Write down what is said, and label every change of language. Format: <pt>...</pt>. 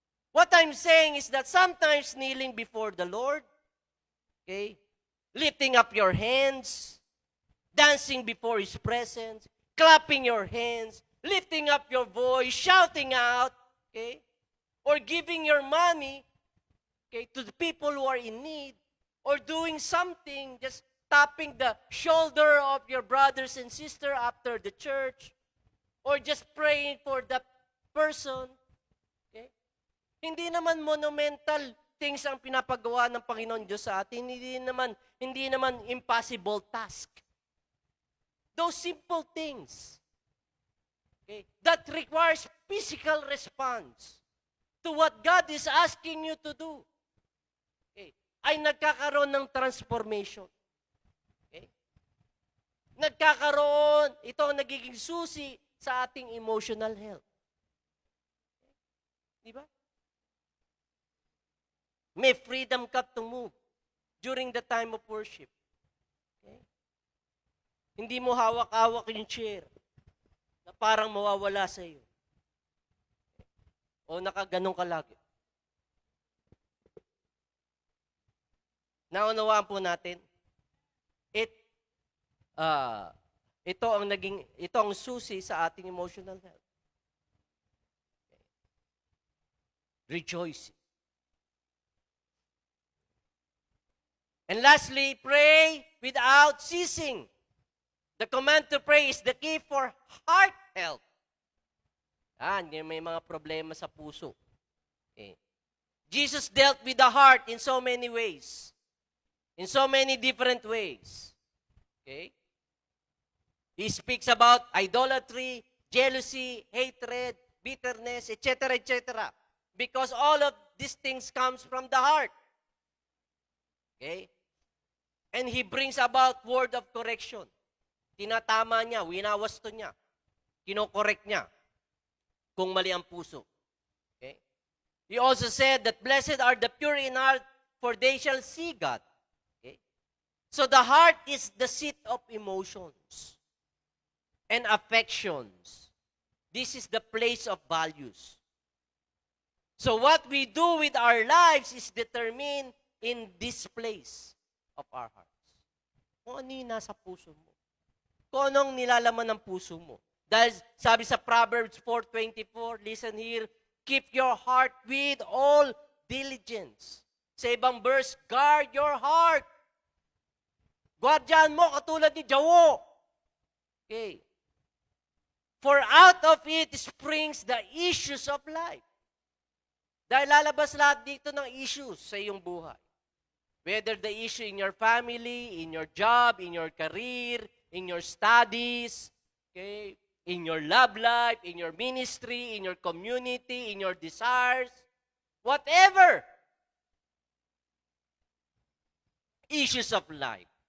<en>What I'm saying is that sometimes kneeling before the Lord, okay, lifting up your hands, dancing before His presence, clapping your hands, lifting up your voice, shouting out, okay, or giving your money, okay, to the people who are in need, or doing something, just tapping the shoulder of your brothers and sister after the church, or just praying for that person. Okay?</en> <tl>Hindi naman monumental things ang pinapagawa ng Panginoon Diyos sa atin. Hindi naman impossible task.</tl> <en>Those simple things, okay, that requires physical response to what God is asking you to do, okay,</en> <tl>ay nagkakaroon ng</tl> <en>transformation.</en> <tl>Nagkakaroon, ito ang nagiging susi sa ating emotional health. Di ba?</tl> <en>May freedom ka to move during the time of worship. Okay?</en> <tl>Hindi mo hawak-hawak yung chair na parang mawawala sa iyo. O nakaganong ka lagi. Naunawaan po natin, ito ang susi sa ating emotional health.</tl> <en>Rejoicing. And lastly, pray without ceasing. The command to pray is the key for heart health.</en> <tl>May mga problema sa puso.</tl> <en>Okay. Jesus dealt with the heart in so many ways. In so many different ways. Okay? He speaks about idolatry, jealousy, hatred, bitterness, etc., etc. Because all of these things comes from the heart. Okay? And He brings about word of correction.</en> <tl>Tinatama niya, winawasto niya, kinokorek niya kung mali ang puso.</tl> <en>Okay? He also said that blessed are the pure in heart, for they shall see God. Okay? So the heart is the seat of emotions and affections. This is the place of values. So what we do with our lives is determined in this place of our hearts.</en> <tl>Kung ano yung nasa puso mo. Kung anong nilalaman ng puso mo. Dahil sabi sa</tl> <en>Proverbs 4:24, listen here, keep your heart with all diligence.</en> <tl>Sa ibang</tl> <en>verse, guard your heart. Guardian</en> <tl>mo katulad ni Jawo.</tl> <en>Okay. For out of it springs the issues of life.</en> <tl>Dahil lalabas lahat dito ng issues sa iyong buhay.</tl> <en>Whether the issue in your family, in your job, in your career, in your studies, okay, in your love life, in your ministry, in your community, in your desires, whatever issues of life.</en>